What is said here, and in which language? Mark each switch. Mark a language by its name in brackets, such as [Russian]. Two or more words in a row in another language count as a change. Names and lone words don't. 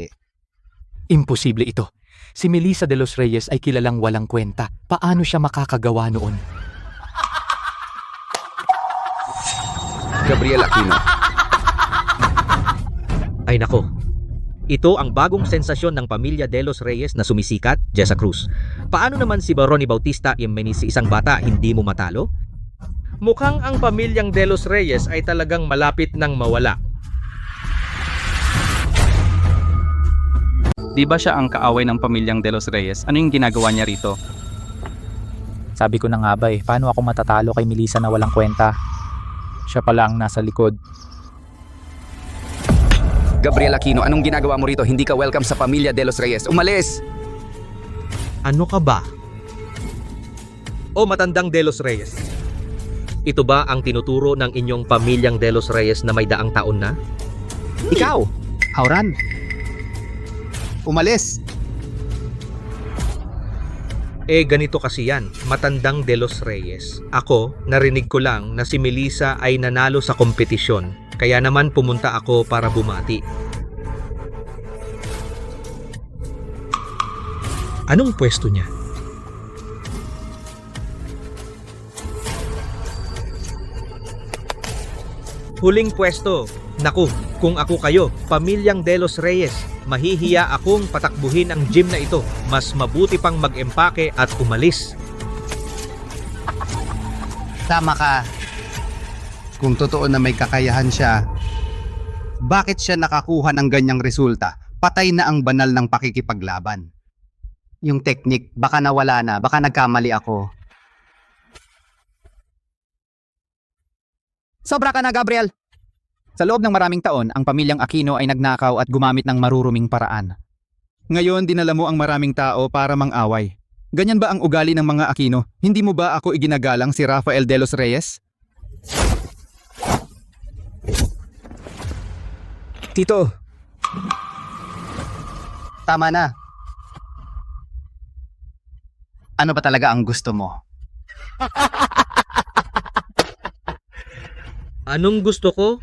[Filipino] Imposible ito. Si Melissa de los Reyes ay kilalang walang kwenta. Paano siya makakagawa noon? Gabriel Aquino. Ay nako, ito ang bagong sensasyon ng pamilya de los Reyes na sumisikat, Jessa Cruz. Paano naman si Ronnie Bautista si isang bata hindi mo matalo? Mukhang ang pamilyang de los Reyes ay talagang malapit ng mawala. Di ba siya ang kaaway ng pamilyang de los Reyes? Ano yung ginagawa niya rito? Sabi ko na nga ba paano ako matatalo kay Melissa na walang kwenta? Siya pala ang nasa likod. Gabriel Aquino, anong ginagawa mo rito? Hindi ka welcome sa pamilya de los Reyes. Umalis! Ano ka ba? O matandang de los Reyes? Ito ba ang tinuturo ng inyong pamilyang de los Reyes na may daang taon na? Ikaw, Auran. Umalis! Ganito kasi yan, matandang de los Reyes. Ako, narinig ko lang na si Melissa ay nanalo sa kompetisyon. Kaya naman pumunta ako para bumati. Anong pwesto niya? Huling pwesto. Naku, kung ako kayo, pamilyang de los Reyes, mahihiya akong patakbuhin ang gym na ito. Mas mabuti pang mag-empake at umalis. Tama ka. Kung totoo na may kakayahan siya, bakit siya nakakuha ng ganyang resulta? Patay na ang banal ng pakikipaglaban. Yung teknik, baka nawala na, baka nagkamali ako. Sobra ka na, Gabriel! Sa loob ng maraming taon, ang pamilyang Aquino ay nagnakaw at gumamit ng maruruming paraan. Ngayon, dinala mo ang maraming tao para mang-away. Ganyan ba ang ugali ng mga Aquino? Hindi mo ba ako iginagalang si Rafael de los Reyes? Tito! Tama na. Ano ba talaga ang gusto mo? Anong gusto ko?